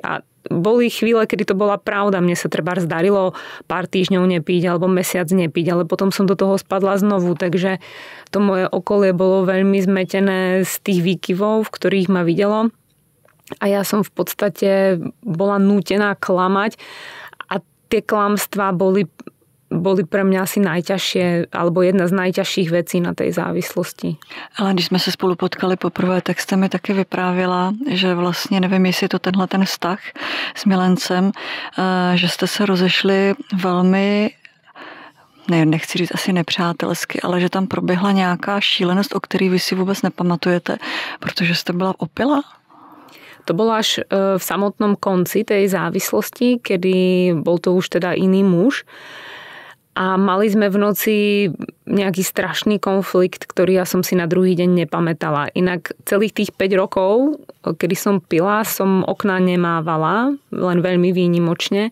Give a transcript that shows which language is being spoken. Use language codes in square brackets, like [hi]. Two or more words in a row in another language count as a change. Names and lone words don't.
[sk] A boli chvíle, kedy to bola pravda. Mne sa trebárs darilo pár týždňov nepiť alebo mesiac nepiť, ale potom som do toho spadla znovu, takže to moje okolie bolo veľmi zmetené z tých výkyvov, v ktorých ma videlo. A ja som v podstate bola nútená klamať a tie klamstvá boli pre mňa asi najťažšie, alebo jedna z najťažších vecí na tej závislosti. [cs] Ale když jsme se spolu potkali poprvé, tak jste mi taky vyprávěla, že vlastně, nevím, jestli je to tenhle ten vztah s milencem, že jste se rozešli velmi, nechci říct asi nepřátelsky, ale že tam proběhla nějaká šílenost, o který vy si vůbec nepamatujete, protože jste byla opilá? [sk] To bolo až v samotnom konci tej závislosti, kedy bol to už teda iný muž. A mali sme v noci nejaký strašný konflikt, ktorý ja som si na druhý deň nepamätala. Inak celých tých 5 rokov, kedy som pila, som okná nemávala, len veľmi výnimočne.